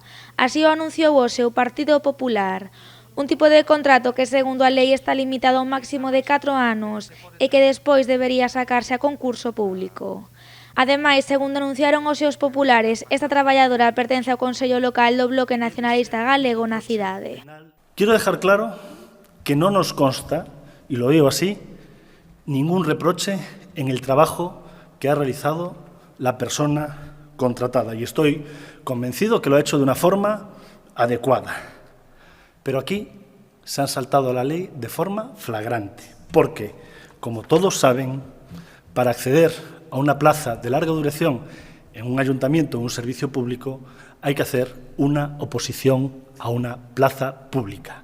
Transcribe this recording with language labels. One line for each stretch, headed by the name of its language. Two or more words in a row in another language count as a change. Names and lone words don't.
Galician: Así o anunciou hoxe o Partido Popular. Un tipo de contrato que, segundo a lei, está limitado a un máximo de 4 anos e que despois debería sacarse a concurso público. Ademais, segundo anunciaron os seus populares, esta traballadora pertence ao Consello Local do Bloque Nacionalista Galego na cidade.
Spanish: Quiero dejar claro que no nos consta, y lo digo así, ningún reproche en el trabajo que ha realizado la persona contratada. Y estoy convencido que lo ha hecho de una forma adecuada. Pero aquí se han saltado la ley de forma flagrante, porque, como todos saben, para acceder a una plaza de larga duración en un ayuntamiento o un servicio público hay que hacer una oposición a una plaza pública.